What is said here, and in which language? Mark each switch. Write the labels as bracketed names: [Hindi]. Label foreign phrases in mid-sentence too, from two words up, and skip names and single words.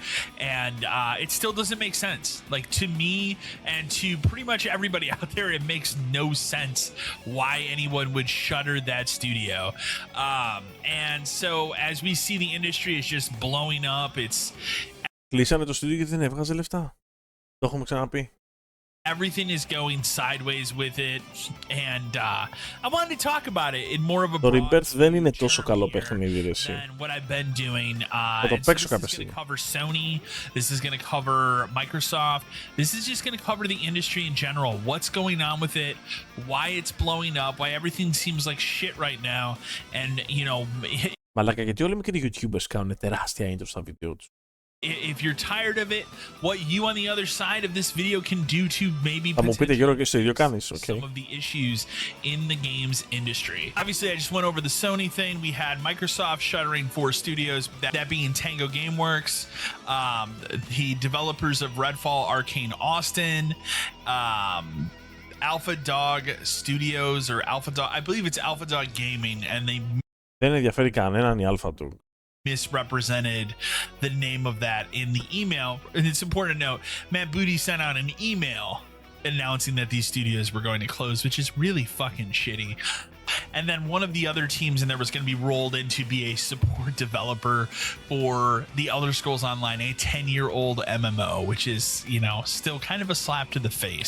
[English] And it still doesn't make sense. Like, to me and to pretty much everybody out there, it makes no sense why anyone would shutter that studio. And so as we see, the industry is just blowing up. It's [Greek] Κλείσανε το στούντιο γιατί δεν έβγαζε λεφτά. Το έχουμε ξαναπεί. [English] Everything is going sideways with it, and I wanted to talk about it in more of a [Greek] Το Rebirth δεν είναι τόσο καλό παιχνίδι, ρε εσύ. [English] what I've been doing. [Greek] Θα το παίξω κάποια [English] This is going [Greek] στιγμή. [English] to cover Sony. This is going to cover Microsoft. This is just going to cover the industry in general. What's going on with it? Why it's blowing up? Why everything seems like shit right now? And you know. [Greek] Μαλάκα, γιατί όλοι οι μικροί YouTubers κάνουν τεράστια intro στα βίντεο τους. [English] If you're tired of it, what you on the other side of this video can do to maybe [Greek] Θα μου πείτε, Γιώργο, και στο ίδιο κάνεις, [English] okay. some of the issues in the games industry. Obviously, I just went over the Sony thing. We had Microsoft shuttering 4 studios, that being Tango Gameworks, the developers of Redfall, Arcane Austin, Alpha Dog Studios, or Alpha Dog, I believe it's Alpha Dog Gaming, and they Δεν ενδιαφέρει κανέναν η Alpha Dog. misrepresented the name of that in the email. And it's important to note, Matt Booty sent out an email announcing that these studios were going to close, which is really fucking shitty. And then one of the other teams in there was going to be rolled in to be a support developer for the Elder Scrolls Online, a 10-year-old MMO, which is, you know, still kind of a slap to the face.